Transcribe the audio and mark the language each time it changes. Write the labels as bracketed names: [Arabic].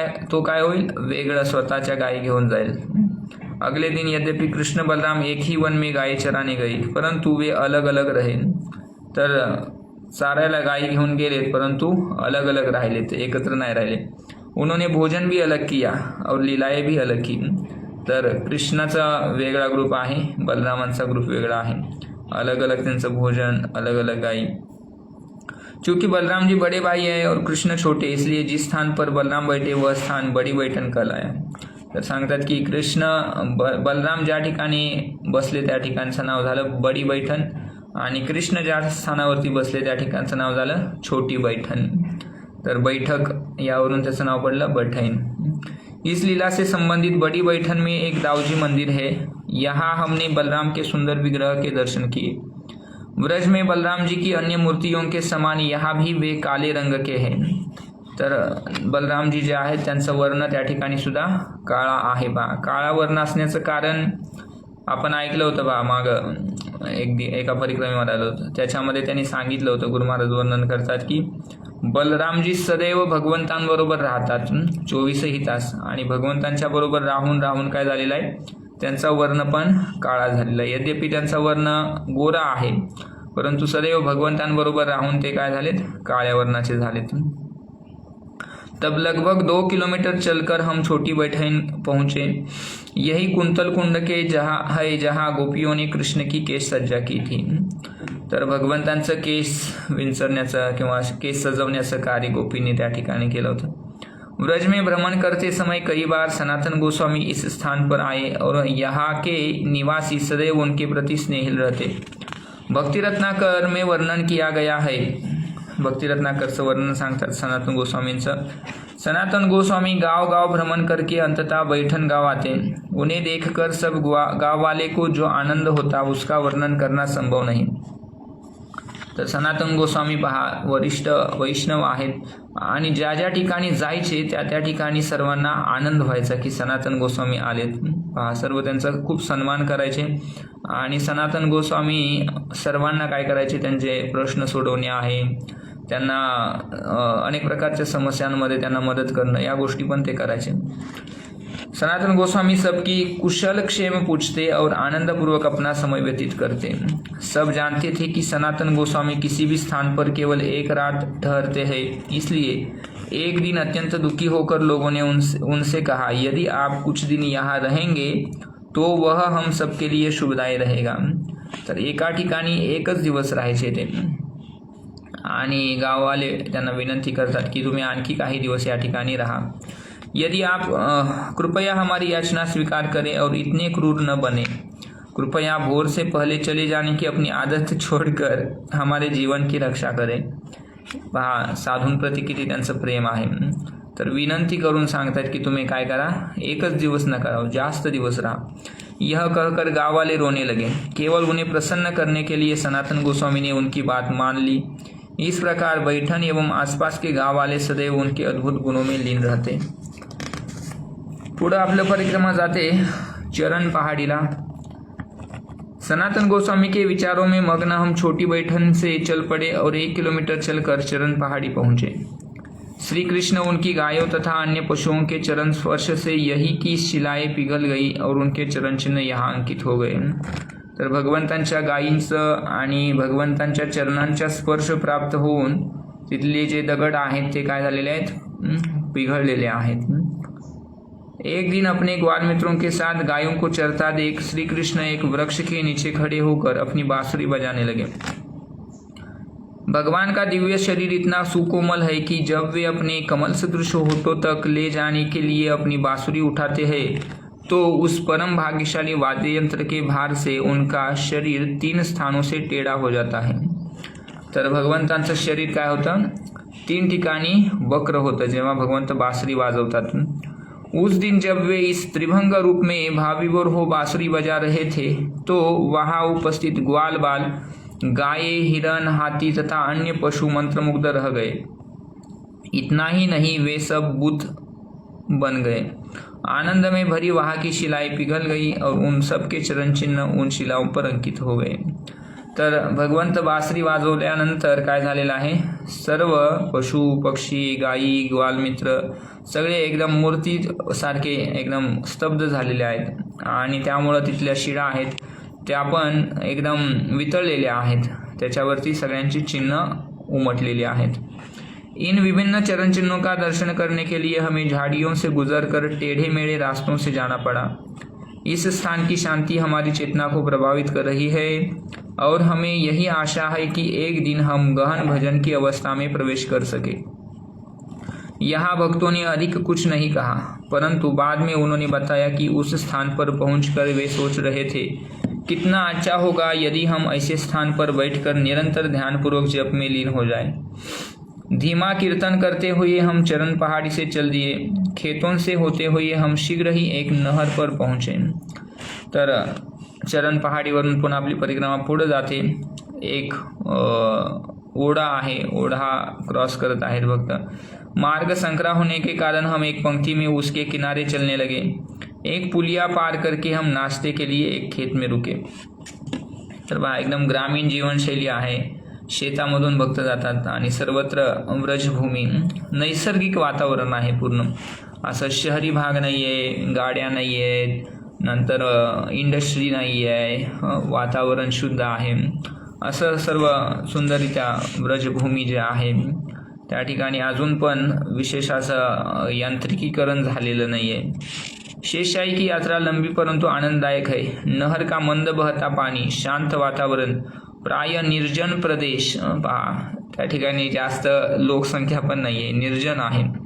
[Marathi] तो काय होईल, वेगळं स्वतःच्या गायी घेऊन जाईल. [Hindi] अगले दिन यद्यपि कृष्ण बलराम एक ही वन में गाय चराने गई परंतु वे अलग अलग रहे. [Marathi] तर चारायला गायी घेऊन गेलेत परंतु अलग अलग राहिले, ते एकत्र नाही राहिले. [Hindi] उन्होंने भोजन भी अलग किया और लीलाएं भी अलग की. [Marathi] तर कृष्णाचा वेगळा ग्रुप आहे, बलरामांचा ग्रुप वेगळा आहे. अलग अलग त्यांचं भोजन, अलग अलग गायी. [Hindi] चूंकि बलराम जी बड़े भाई है और कृष्ण छोटे, इसलिए जिस स्थान पर बलराम बैठे वह स्थान बड़ी बैठन कहलाया. [Marathi] तर सांगतात की कृष्ण बलराम ज्या ठिकाणी बसले त्या ठिकाणचं नाव झालं बडी बैठन आणि कृष्ण ज्या स्थानावरती बसले त्या ठिकाणचं नाव झालं छोटी बैठन। तर बैठक यावरून त्याचं नाव पडलं बैठन। [Hindi] इस लीला से संबंधित बड़ी बैठन में एक दाऊजी मंदिर है। यहाँ हमने बलराम के सुंदर विग्रह के दर्शन किए। ब्रज में बलराम जी की अन्य मूर्तियों के समान यहाँ भी वे काले रंग के हैं। [Marathi] तर बलराम जी जे आहेत त्यांचं वर्ण त्या ठिकाणी सुद्धा काळा आहे बा। काळा वर्ण असण्याचं कारण आपण ऐकलं होतं बा माग एका परिक्रमेवर आलं होतं, त्याच्यामध्ये त्यांनी सांगितलं होतं, गुरु महाराज वर्णन करतात की बलरामजी सदैव भगवंतांबरोबर राहतात 24ही तास, आणि भगवंतांच्या बरोबर राहून काय झालेलं आहे, त्यांचा वर्ण पण काळा झालेला आहे। यद्यपि त्यांचा वर्ण गोरा आहे, परंतु सदैव भगवंतांबरोबर राहून ते काय झालेत, काळ्या वर्णाचे झालेत। [Hindi] तब लगभग 2 किलोमीटर चलकर हम छोटी बैठन पहुँचे। यही कुंतल कुंड के जहाँ गोपियों ने कृष्ण की केस सज्जा की थी। [Marathi] तर भगवंतांचं केस विंचरण्याचं किंवा केस सजवण्याचं कार्य गोपींनी त्या ठिकाणी केलं होतं। [Hindi] ब्रज में भ्रमण करते समय कई बार सनातन गोस्वामी इस स्थान पर आए और यहाँ के निवासी सदैव उनके प्रति स्नेहिल रहते। भक्ति रत्नाकर में वर्णन किया गया है। [Marathi] भक्ति रत्नाकरचं वर्णन सांगतात सनातन गोस्वामींचं। [Hindi] सनातन गोस्वामी गांव गांव भ्रमण करके अंततः बैठन गांव आते। उन्हें देखकर सब गांव वाले को जो आनंद होता उसका वर्णन करना संभव नहीं। [Marathi] तर सनातन गोस्वामी पहा वरिष्ठ वैष्णव आहेत आणि ज्या ज्या ठिकाणी जायचे त्या ठिकाणी सर्वांना आनंद व्हायचा की सनातन गोस्वामी आलेत। पहा सर्व त्यांचा खूप सन्मान करायचे आणि सनातन गोस्वामी सर्वांना काय करायचे, त्यांचे प्रश्न सोडवणे आहे, त्यांना अनेक प्रकारच्या समस्यांमध्ये त्यांना मदत करणं, या गोष्टी पण ते करायचे। [Hindi] सनातन गोस्वामी सबकी कुशल क्षेम पूछते और आनंदपूर्वक अपना समय व्यतीत करते। सब जानते थे कि सनातन गोस्वामी किसी भी स्थान पर केवल एक रात ठहरते हैं, इसलिए एक दिन अत्यंत दुखी होकर लोगों ने उनसे कहा, यदि आप कुछ दिन यहाँ रहेंगे तो वह हम सबके लिए शुभदायी रहेगा। [Marathi] तर एका ठिकाणी एकच दिवस राहायचे ते आणि गाववाले त्यांना विनंती करतात की तुम्ही आणखी काही दिवस या ठिकाणी राहा। [Hindi] यदि आप कृपया हमारी याचना स्वीकार करें और इतने क्रूर न बने, कृपया भोर से पहले चले जाने की अपनी आदत छोड़कर हमारे जीवन की रक्षा करें। [Marathi] पहा साधूंप्रती किती त्यांचं प्रेम आहे। तर विनंती करून सांगतात की तुम्ही काय करा, एकच दिवस न कराओ, जास्त दिवस रहा। [Hindi] यह कहकर गाँव वाले रोने लगे। केवल उन्हें प्रसन्न करने के लिए सनातन गोस्वामी ने उनकी बात मान ली। इस प्रकार बैठन एवं आसपास के गाँव वाले सदैव उनके अद्भुत गुणों में लीन रहते। [Marathi] पुढे आपलं परिक्रमा जाते चरण पहाड़ीला। [Hindi] सनातन गोस्वामी के विचारों में मग्न हम छोटी बैठन से चल पड़े और 1 किलोमीटर चलकर चरण पहाड़ी पहुंचे। श्री कृष्ण उनकी गायों तथा अन्य पशुओं के चरण स्पर्श से यही की शिलाएं पिघल गई और उनके चरण चिन्ह यहाँ अंकित हो गए। [Marathi] तर भगवंतांच्या गायींचं आणि भगवंतांच्या चरणांचा स्पर्श प्राप्त होऊन तिथले जे दगड आहेत ते काय झालेले आहेत, पिघळलेले आहेत। [Hindi] एक दिन अपने ग्वाल मित्रों के साथ गायों को चरता देख श्री कृष्ण एक वृक्ष के नीचे खड़े होकर अपनी बांसुरी बजाने लगे। भगवान का दिव्य शरीर इतना सुकोमल है कि जब वे अपने कमल सदृश होठों तक ले जाने के लिए अपनी बांसुरी उठाते हैं तो उस परम भाग्यशाली वाद्य यंत्र के भार से उनका शरीर 3 स्थानों से टेढ़ा हो जाता है। [Marathi] तर भगवंतांचं शरीर काय होतं, 3 ठिकाणी वक्र होतं जेव्हा भगवंत बांसुरी वाजवतात। [Hindi] उस दिन जब वे इस त्रिभंग रूप में भाविभोर हो बांसुरी बजा रहे थे तो वहाँ उपस्थित ग्वाल बाल गाय, हिरण, हाथी तथा अन्य पशु मंत्रमुग्ध रह गए। इतना ही नहीं, वे सब बुत बन गए। आनंद में भरी वहाँ की शिलाएं पिघल गई और उन सब के चरण चिन्ह उन शिलाओं पर अंकित हो गए। [Marathi] तर भगवंत बासरी वाजवल्यानंतर काय झालेलं आहे, सर्व पशु पक्षी, गायी, ग्वालमित्र सगळे एकदम मूर्ती सारखे एकदम स्तब्ध झालेले आहेत आणि त्यामुळं तिथल्या शिळा आहेत त्या पण एकदम वितळलेल्या आहेत, त्याच्यावरती सगळ्यांची चिन्ह उमटलेली आहेत। [Hindi] इन विभिन्न चरण चिन्हों का दर्शन करने के लिए हमें झाड़ियों से गुजरकर टेढ़े मेढ़े रास्तों से जाना पड़ा। इस स्थान की शांति हमारी चेतना को प्रभावित कर रही है और हमें यही आशा है कि एक दिन हम गहन भजन की अवस्था में प्रवेश कर सके। यहाँ भक्तों ने अधिक कुछ नहीं कहा, परंतु बाद में उन्होंने बताया कि उस स्थान पर पहुंचकर वे सोच रहे थे कितना अच्छा होगा यदि हम ऐसे स्थान पर बैठकर निरंतर ध्यानपूर्वक जप में लीन हो जाए। धीमा कीर्तन करते हुए हम चरण पहाड़ी से चल दिए। खेतों से होते हुए हम शीघ्र ही एक नहर पर पहुंचे। [Marathi] तर चरण पहाडीवरून पुन्हा आपली परिक्रमा पुढे जाते। एक ओढा आहे, ओढा क्रॉस करत आहेत भक्त। [Hindi] मार्ग संकरा होने के कारण हम एक पंक्ति में उसके किनारे चलने लगे। एक पुलिया पार करके हम नाश्ते के लिए एक खेत में रुके। [Marathi] तर बघा एकदम ग्रामीण जीवनशैली आहे। शेतामधून भक्त जातात आणि सर्वत्र व्रजभूमी, नैसर्गिक वातावरण आहे पूर्ण। असं शहरी भाग नाही आहे, गाड्या नाही आहेत, नंतर इंडस्ट्री नाही आहे, वातावरण शुद्ध आहे। असं सर्व सुंदररित्या व्रजभूमी जे आहे त्या ठिकाणी अजून पण विशेष असं यांत्रिकीकरण झालेलं नाही आहे। [Hindi] शेषशाही की यात्रा लंबी परंतु आनंददायक है। नहर का मंद बहता पानी, शांत वातावरण, प्राय निर्जन प्रदेश। [Marathi] पहा त्या ठिकाणी जास्त लोकसंख्या पण नाही आहे, निर्जन आहे।